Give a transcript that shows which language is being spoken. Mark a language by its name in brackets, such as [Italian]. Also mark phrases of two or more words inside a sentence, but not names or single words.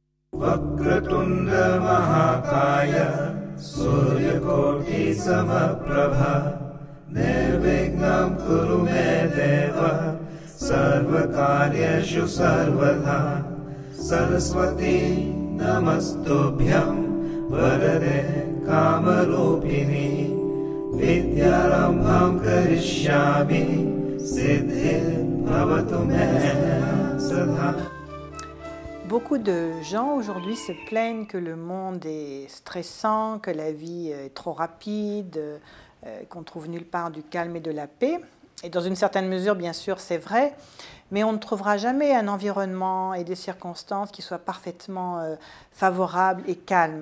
[Sanskrit] वक्रतुण्ड महाकाय सूर्यकोटि समप्रभ निर्विघ्नं कुरु मे देव सर्वकार्येषु सर्वदा सरस्वति नमस्तुभ्यं वरदे कामरूपिणि विद्यारम्भं करिष्यामि सिद्धिर्भवतु मे सदा. [French] Beaucoup de gens aujourd'hui se plaignent que le monde est stressant, que la vie est trop rapide, qu'on trouve nulle part du calme et de la paix. Et dans une certaine mesure, bien sûr, c'est vrai, mais on ne trouvera jamais un environnement et des circonstances qui soient parfaitement favorables et calmes.